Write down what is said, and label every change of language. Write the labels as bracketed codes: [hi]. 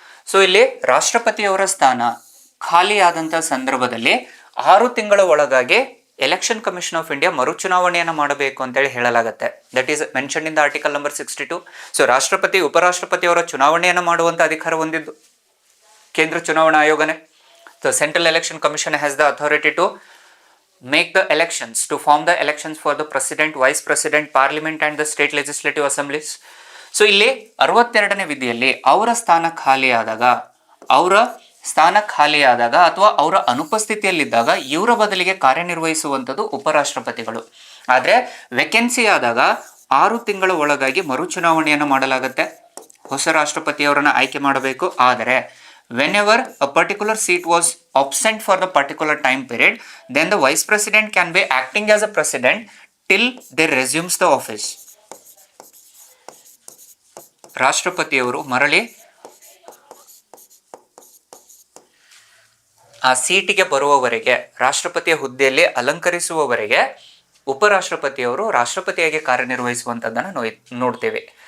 [kn] So ಇಲ್ಲಿ ರಾಷ್ಟ್ರಪತಿಯವರ ಸ್ಥಾನ ಖಾಲಿ ಆದಂಥ ಸಂದರ್ಭದಲ್ಲಿ 6 ತಿಂಗಳ ಒಳಗಾಗಿ ಎಲೆಕ್ಷನ್ ಕಮಿಷನ್ ಆಫ್ ಇಂಡಿಯಾ ಮರುಚುನಾವಣೆಯನ್ನು ಮಾಡಬೇಕು ಅಂತೇಳಿ ಹೇಳಲಾಗುತ್ತೆ. [en] That is mention in the article number 62. [kn] So ರಾಷ್ಟ್ರಪತಿ ಉಪರಾಷ್ಟ್ರಪತಿಯವರ ಚುನಾವಣೆಯನ್ನು ಮಾಡುವಂಥ ಅಧಿಕಾರ ಹೊಂದಿದ್ದು ಕೇಂದ್ರ ಚುನಾವಣಾ ಆಯೋಗನೇ. [en] So central election commission has the authority to make the elections, to form the elections for the president, vice president, parliament and the state legislative assemblies. [kn] So ಇಲ್ಲಿ 62ನೇ ವಿಧಿಯಲ್ಲಿ ಅವರ ಸ್ಥಾನ ಖಾಲಿ ಆದಾಗ ಅವರ ಸ್ಥಾನ ಖಾಲಿಯಾದಾಗ ಅಥವಾ ಅವರ ಅನುಪಸ್ಥಿತಿಯಲ್ಲಿದ್ದಾಗ ಇವರ ಬದಲಿಗೆ ಕಾರ್ಯನಿರ್ವಹಿಸುವಂಥದ್ದು ಉಪರಾಷ್ಟ್ರಪತಿಗಳು. ಆದರೆ ವೇಕೆನ್ಸಿ ಆದಾಗ 6 ತಿಂಗಳ ಒಳಗಾಗಿ ಮರುಚುನಾವಣೆಯನ್ನು ಮಾಡಲಾಗುತ್ತೆ. ಹೊಸ ರಾಷ್ಟ್ರಪತಿಯವರನ್ನು ಆಯ್ಕೆ ಮಾಡಬೇಕು. [en] ಆದರೆ whenever a particular seat was absent for the particular time period, then the vice president can be acting as a president till they resumes the office. [kn] ರಾಷ್ಟ್ರಪತಿಯವರು ಮರಳಿ ಆ ಸೀಟಿಗೆ ಬರುವವರೆಗೆ, ರಾಷ್ಟ್ರಪತಿಯ ಹುದ್ದೆಯಲ್ಲಿ ಅಲಂಕರಿಸುವವರೆಗೆ ಉಪರಾಷ್ಟ್ರಪತಿಯವರು ರಾಷ್ಟ್ರಪತಿಯಾಗಿ ಕಾರ್ಯನಿರ್ವಹಿಸುವಂಥದ್ದನ್ನು ನೋಡ್ತೇವೆ.